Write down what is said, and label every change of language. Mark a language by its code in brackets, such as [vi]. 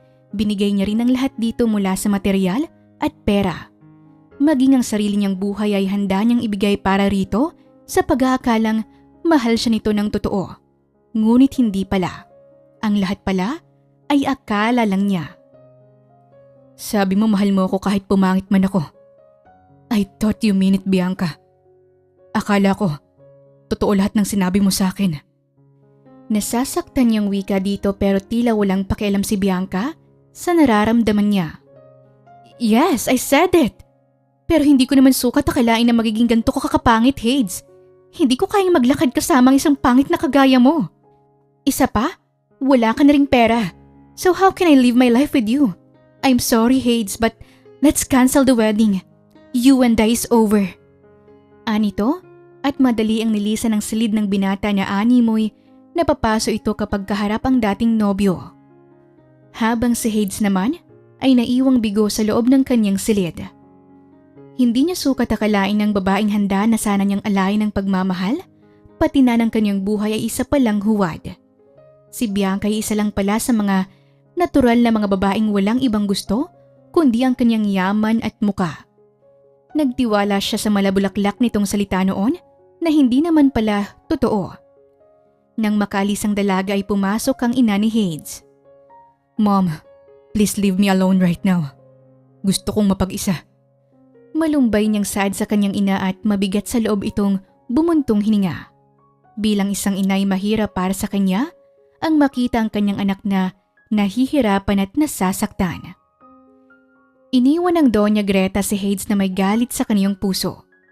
[tl] Binigay niya rin ang lahat dito mula sa material at pera. Maging ang sarili niyang buhay ay handa niyang ibigay para rito sa pag-aakalang mahal siya nito ng totoo. Ngunit hindi pala. Ang lahat pala ay akala lang niya. Sabi mo mahal mo ako kahit pumangit man ako. [en] I thought you mean it, Bianca. [tl] Akala ko, totoo lahat ng sinabi mo sa akin. Nasasaktan niyang wika dito pero tila walang pakialam si Bianca sa nararamdaman niya. [en] Yes, I said it. [tl] Pero hindi ko naman sukat akalain na magiging ganito ko kakapangit, Hades. Hindi ko kayang maglakad kasama ang isang pangit na kagaya mo. Isa pa, wala ka na ring pera. [en] So how can I live my life with you? I'm sorry, Hades, but let's cancel the wedding. You and I is over. [tl] Anito, at madali ang nilisan ng silid ng binata na animoy napapaso ito kapag kaharap ang dating nobyo. Habang si Hades naman ay naiwang bigo sa loob ng kanyang silid. Hindi niya sukat akalain ng babaeng handa na sana niyang alayin ng pagmamahal, pati na ng kanyang buhay ay isa palang huwad. Si Bianca ay isa lang pala sa mga natural na mga babaeng walang ibang gusto, kundi ang kanyang yaman at muka. Nagtiwala siya sa malabulaklak nitong salita noon na hindi naman pala totoo. Nang makalis ang dalaga ay pumasok ang ina ni Hades. [en] "Mom, please leave me alone right now. [tl] Gusto kong mapag-isa." Malumbay niyang saad sa kanyang ina at mabigat sa loob itong bumuntong hininga. Bilang isang ina ay mahirap para sa kanya ang makita ang kanyang anak na nahihirapan at nasasaktan. Iniwan ng Doña Greta si Hades na may galit sa kanyang puso.